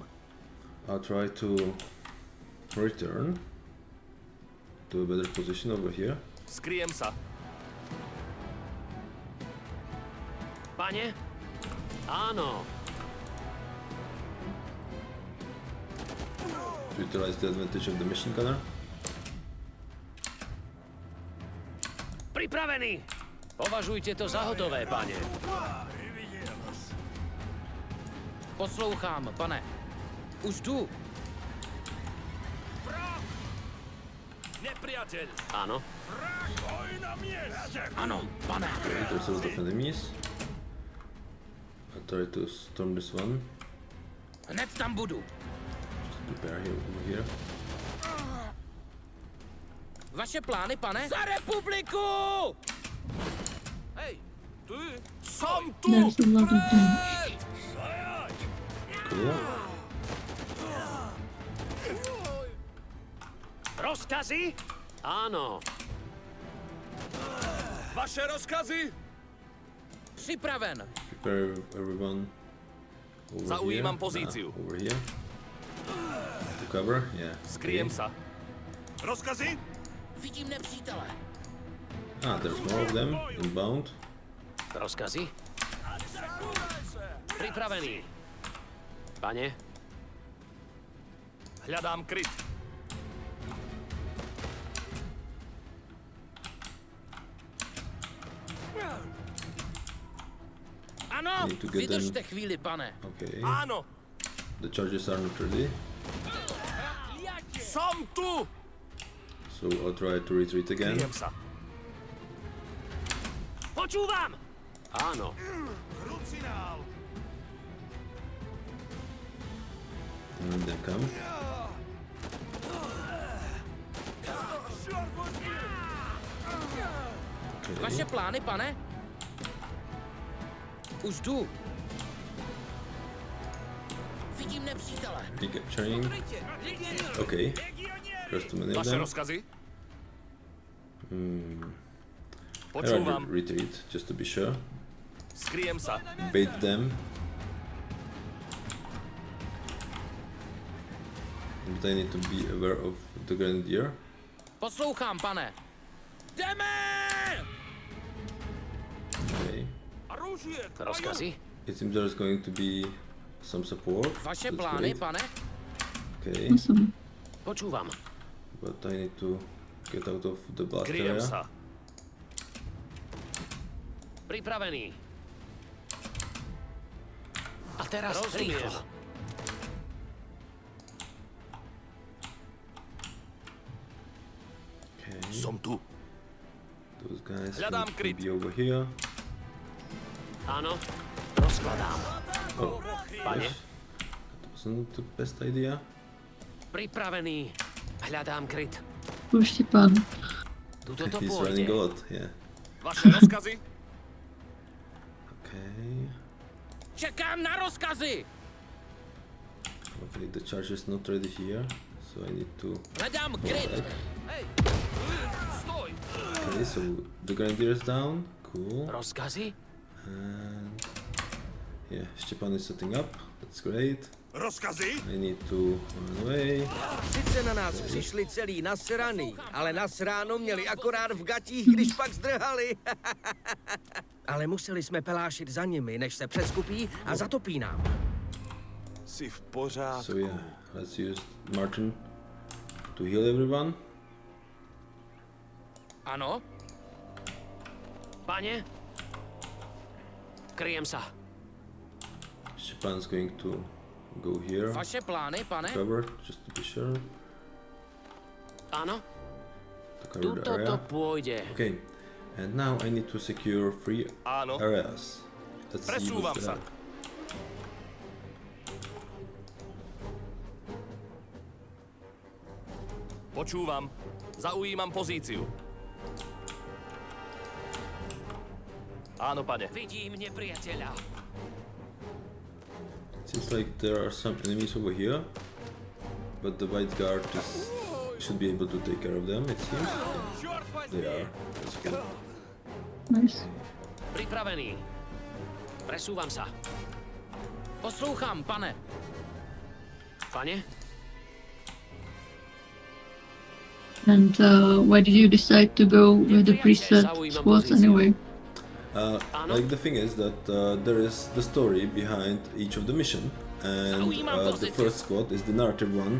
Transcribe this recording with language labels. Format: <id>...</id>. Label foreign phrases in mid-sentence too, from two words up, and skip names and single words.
<en>I'll try to return to a better position over here.</en> <sk>Skriem sa. Pane? Áno.</sk> <en>Utilize the advantage of the machine gunner.</en> <sk>Pripravený! Považujte to za hotové, pane.</sk> <cs>Poslouchám, pane. Už jdu.</cs> <sk>Nepriateľ! Áno. Stoj na mieste!</sk> <cs>Ano, pane.</cs> <en>Okay, there's a lot of enemies. I'll try to storm this one.</en> <cs>Hned tam budu.</cs> <en>Just prepare here over here.</en> <sk>Vaše plány, pane? Za republiku! Hej, ty! Som tu!</sk> <en>There's a lot of them. Cool.</en> <sk>Rozkazy? Áno. Vaše rozkazy?</sk> <cs>Připraven.</cs> <en>Prepare everyone over</en> <sk>Zaujímam</sk> <en>here.</en> <sk>pozíciu.</sk> <en>Over here. To cover, yeah.</en> <sk>Skriem</sk> <en>okay.</en> <sk>sa. Rozkazy?</sk> <cs>Vidím nepřítele.</cs> <en>Ah, there's more of them inbound.</en> <sk>Rozkazy? Pripravený. Pane? Hľadám kryt.</sk> <cs>Ano,</cs> <en>Need to get them.</en> <cs>vydržte chvíli, pane.</cs> <en>Okay.</en> <sk>Áno!</sk> <en>The charges are not ready,</en> <sk>Som tu!</sk> <en>so I'll try to retreat again.</en> <sk>Kryjem sa. Počúvam! Áno. Krucinál!</sk> <en>And then come. Okay.</en> <cs>Vaše plány, pane? Už jdu. Vidím nepřítele.</cs> <en>Recapturing. Okay. There's too many of</en> <sk>Vaše</sk> <en>them.</en> <sk>rozkazy?</sk> <en>I</en> <sk>Počúvam.</sk> <en>rather retreat just to be sure.</en> <sk>Skriem sa.</sk> <en>Bait them. But I need to be aware of the grenadier.</en> <cs>Poslouchám, pane. Jdeme!</cs> <en>Okay.</en> <ru>Оружие! к бою!</ru> <sk>Rozkazy?</sk> <en>It seems there's going to be some support.</en> <sk>Vaše</sk> <en>That's</en> <sk>plány,</sk> <en>great.</en> <sk>pane?</sk> <en>Okay, Awesome.</en> <sk>Počúvam.</sk> <en>but I need to get out of the blast</en> <sk>Kryjem</sk> <en>area.</en> <sk>sa. Pripravený. A teraz Rozumiem. rýchlo.</sk> <en>Okay,</en> <sk>Som tu.</sk> <en>those guys</en> <sk>Hľadám</sk> <en>need to</en> <sk>kryt.</sk> <en>be over here.</en> <sk>Áno. Rozkladám.</sk> <en>Oh,</en> <sk>Pane?</sk> <en>that wasn't the best idea.</en> <sk>Pripravený. Hľadám kryt. Už si pán. Tuto to</sk> <en>He's</en> <sk>pôjde.</sk> <en>running a lot, yeah.</en> <sk>Vaše rozkazy?</sk> <en>Okay,</en> <cs>Čekám na rozkazy!</cs> <en>okay, the charge is not ready here, so I need to</en> <cs>Hledám</cs> <en>go</en> <cs>kryt.</cs> <en>back.</en> <sk>Hej! Stoj!</sk> <en>Okay, so the grenadier is down, cool.</en> <sk>Rozkazy?</sk> <en>And yeah, Stepan is setting up, that's great.</en> <sk>Rozkazy?</sk> <en>I need to run away.</en> <cs>Sice na nás přišli celý nasraný, ale nasráno měli akorát v gatích, když pak zdrhali. Ale museli jsme pelášit za nimi, než se přeskupí a zatopí nám. Si v pořádku.</cs> <en>So yeah, let's use Martin to heal everyone.</en> <cs>Ano?</cs> <sk>Pane? Kryjem sa.</sk> <en>Stepan's going to go here,</en> <sk>Vaše plány, pane?</sk> <en>cover, just to be sure,</en> <sk>Áno.</sk> <en>to cover the</en> <sk>Tuto to</sk> <en>area.</en> <sk>pôjde.</sk> <en>Okay, and now I need to secure 3</en> <sk>Áno.</sk> <en>areas. Let's see</en> <sk>Presúvam</sk> <en>what's</en> <sk>sa.</sk> <en>that.</en> <sk>Počúvam. Zaujímam pozíciu. Áno, pane. Vidím nepriateľa.</sk> <en>seems like there are some enemies over here, but the white guard should be able to take care of them, it seems. Yeah, they are. That's cool. Nice.</en> <sk>Pripravený. Presúvam sa.</sk> <cs>Poslouchám, pane. Pane?</cs> <en>And why did you decide to go with the preset squads anyway? Like the thing is that there is the story behind each of the mission, and the first squad is the narrative one.</en>